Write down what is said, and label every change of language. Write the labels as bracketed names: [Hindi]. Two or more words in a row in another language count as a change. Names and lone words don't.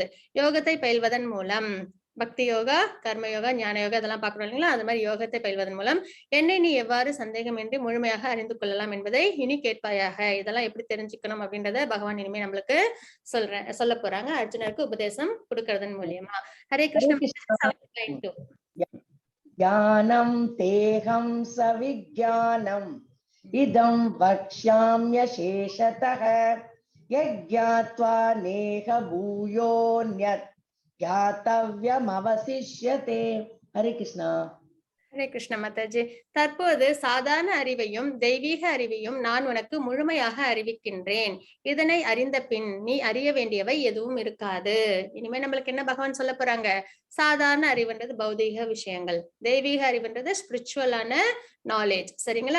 [Tamil] யோகத்தை பயில்வதன் மூலம் பக்தி யோகா, கர்ம யோகா, ஞான யோகா இதெல்லாம் பாக்குறோம் இல்லைங்களா? அது மாதிரி யோகத்தை பயில்வதன் மூலம் என்னை நீ எவ்வாறு சந்தேகமின்றி முழுமையாக அறிந்து கொள்ளலாம் என்பதை இனி கேட்பாயாக. இதெல்லாம் எப்படி தெரிஞ்சுக்கணும் அப்படின்றத பகவான் இனிமே நம்மளுக்கு சொல்ல போறாங்க. அர்ஜுனருக்கு உபதேசம் கொடுக்கறதன் மூலியமா. [Sanskrit] हरे कृष्ण. ज्ञानं तेहं सविज्ञानम् इदं वक्ष्याम्यशेषतः यज्ञात्वा नेह भूयोऽन्यत् ज्ञातव्यमवशिष्यते। हरे कृष्णा। हरे कृष्ण [Tamil] மாதாஜி. தற்போது சாதாரண அறிவையும் தெய்வீக அறிவையும் நான் உனக்கு முழுமையாக அறிவிக்கின்றேன். இதனை அறிந்த பின் நீ அறிய வேண்டியவை எதுவும் இருக்காது. இனிமே நம்மளுக்கு என்ன பகவான் சொல்ல போறாங்க? சாதாரண அறிவுன்றது பௌதீக விஷயங்கள், தெய்வீக அறிவுன்றது [English] spiritualaana knowledge, [Tamil] சரிங்களா?